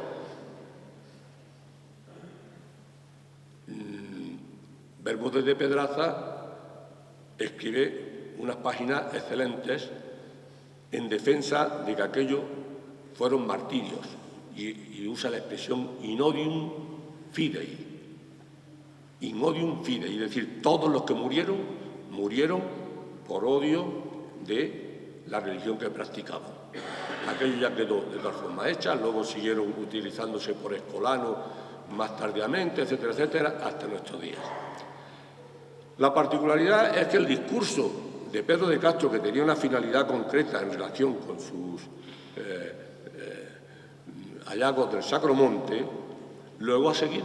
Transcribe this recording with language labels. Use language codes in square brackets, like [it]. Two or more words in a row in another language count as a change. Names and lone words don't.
[es] Bermúdez de Pedraza escribe unas páginas excelentes en defensa de que aquello fueron martirios y usa la expresión [la] in odium fidei. In odium fidei, [es] es decir, todos los que murieron, murieron por odio de la religión que practicaban. Aquello ya quedó de tal forma hecha, luego siguieron utilizándose por Escolano más tardíamente, etcétera, etcétera, hasta nuestros días. La particularidad es que el discurso de Pedro de Castro, que tenía una finalidad concreta en relación con sus hallazgos del Sacro Monte, luego ha seguido.